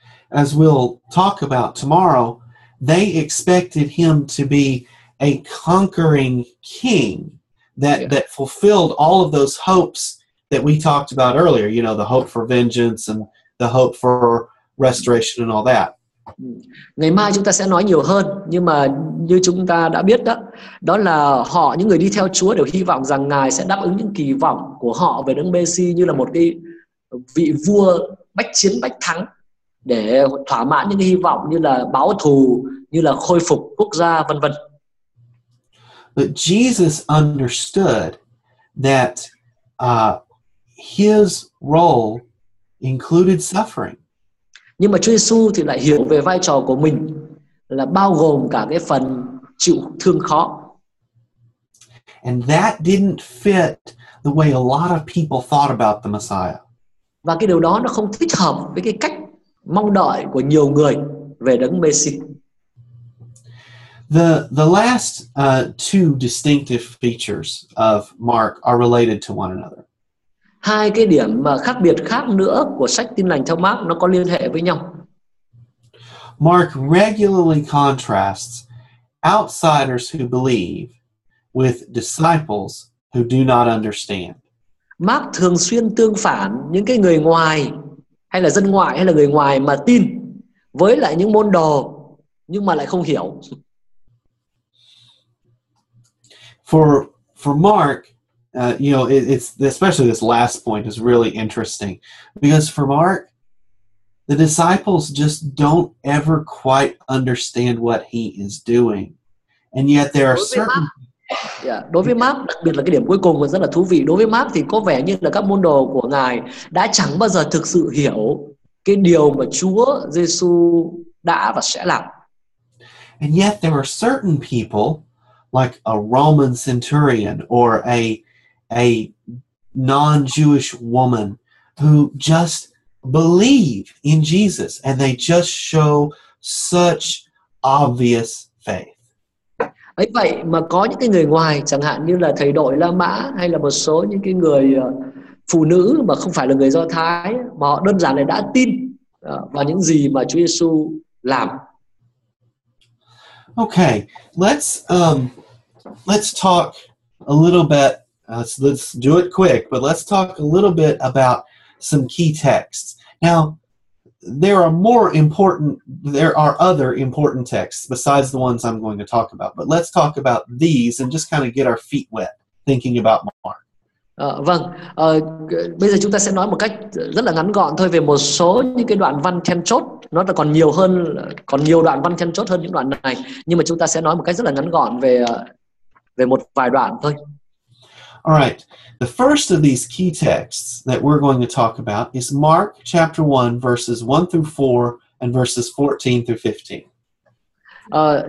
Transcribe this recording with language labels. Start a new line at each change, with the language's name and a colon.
English: As we'll talk about tomorrow, they expected him to be a conquering king that fulfilled all of those hopes that we talked about earlier, you know, the hope for vengeance and the hope for restoration and all that.
Vietnamese: Ngày mai chúng ta sẽ nói nhiều hơn, nhưng mà như chúng ta đã biết đó là những người đi theo Chúa đều hy vọng rằng Ngài sẽ đáp ứng những kỳ vọng của họ về đấng Messi như là một cái vị vua bách chiến bách thắng, để thỏa mãn những cái hy vọng như là báo thù, như là khôi phục quốc gia, vân vân.
English: But Jesus understood that his role included suffering.
Vietnamese: Nhưng mà Chúa Giêsu thì lại hiểu về vai trò của mình là bao gồm cả cái phần chịu thương khó.
English: And that didn't fit the way a lot of people thought about the Messiah.
Vietnamese: Và cái điều đó nó không thích hợp với cái cách mong đợi của nhiều người về đấng Messi.
English: The last two distinctive features of Mark are related to one another.
Vietnamese: Hai cái điểm mà khác biệt khác nữa của sách Tin lành theo Mark nó có liên hệ với nhau.
English: Mark regularly contrasts outsiders who believe with disciples who do not understand.
Vietnamese: Mark thường xuyên tương phản những cái người ngoài hay là dân ngoại hay là người ngoài mà tin với lại những môn đồ nhưng mà lại không hiểu.
English: For Mark, you know, it's especially this last point is really interesting, because for Mark, the disciples just don't ever quite understand what he is doing, and yet there are certain.
Vietnamese: Đối với Mark, đặc biệt là cái điểm cuối cùng rất là thú vị. Đối với Mark thì có vẻ như là các môn đồ của Ngài đã chẳng bao giờ thực sự hiểu cái điều mà Chúa Giêsu đã và sẽ làm.
English: And yet there are certain people, like a Roman centurion or a non-Jewish woman, who just believe in Jesus, and they just show such obvious faith.
Vietnamese: Ấy vậy mà có những cái người ngoài, chẳng hạn như là thầy đội La Mã hay là một số những cái người phụ nữ mà không phải là người Do Thái, mà họ đơn giản là đã tin vào những gì mà Chúa Giêsu làm.
English: Okay, let's talk a little bit. Let's do it quick, but let's talk a little bit about some key texts. Now, there are other important texts besides the ones I'm going to talk about, but let's talk about these and just kind of get our feet wet thinking about Mark.
Vietnamese: Bây giờ chúng ta sẽ nói một cách rất là ngắn gọn thôi về một số những cái đoạn văn then chốt. Nó là còn nhiều đoạn văn then chốt hơn những đoạn này, nhưng mà chúng ta sẽ nói một cách rất là ngắn gọn về một vài đoạn thôi.
English: All right. The first of these key texts that we're going to talk about is Mark chapter 1 verses 1 through 4 and verses 14 through 15.